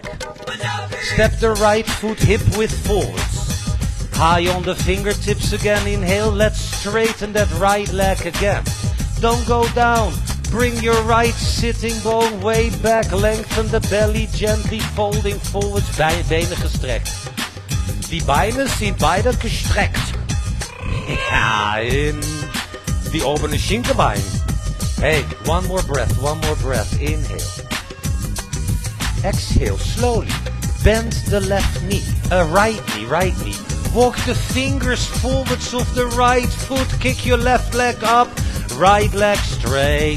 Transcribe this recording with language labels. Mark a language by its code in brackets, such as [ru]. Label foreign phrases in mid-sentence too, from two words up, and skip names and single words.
[en] Step the right foot hip width forwards. High on the fingertips again. Inhale. Let's straighten that right leg again. Don't go down. Bring your right sitting bone way back. Lengthen the belly. Gently folding forwards. [nl] Benen gestrekt. [de] Die Beine sind beide gestreckt. Ja, in die obere Schinkenbein. [en] Hey, 1 more breath, 1 more breath. Inhale. Exhale, slowly. Bend the left knee, right knee. Walk the fingers forwards of the right foot. Kick your left leg up. Right leg straight.